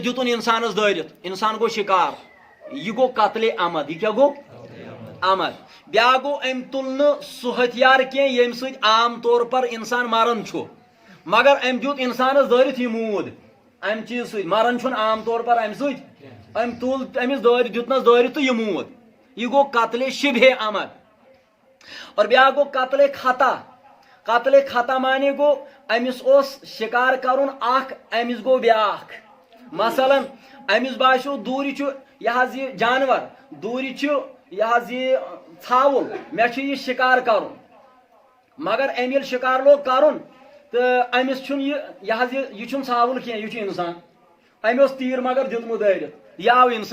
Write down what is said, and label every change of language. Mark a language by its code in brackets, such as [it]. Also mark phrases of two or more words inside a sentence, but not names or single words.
[ks] دِتُن انسانس دٲرِتھ انسان گوٚو شکار یہ گوٚو قتل عمد یہ کیا گوٚو عمد بیا گو ام تل سہ ہتھیار کی یم سۭتۍ [ur] عام طور پر [ks] انسان مران چھُ مگر ام دیُت انسانس دٲرِتھ یہ موٗد ام چیز سۭتۍ مران چھُنہٕ [ur] عام طور پر [ks] ام سۭتۍ ام تل امس دیُتنس دٲرِتھ تہٕ یہ موٗد یہ گوٚو قتل شبہ عمد اور بیا گوٚو قتل خطا قتل خطا مانے گوٚو امس اوس شکار کرُن اکھ امس گوٚو بیاکھ مثلاً امس باسیو دوٗرِ چھُ یہ حظ یہ جانور دوٗرِ چھُ یہ حظ یہ ژھاوُل مےٚ چھُ یہ شکار کرُن مگر أمۍ ییٚلہِ شکار لوگ کرُن تہٕ أمِس چھُنہٕ یہ حظ یہ چھُنہٕ ژھاوُل کینٛہہ یہِ چھُ انسان أمۍ اوس تیٖر مگر دیُتمُت دٲرِتھ یہِ آو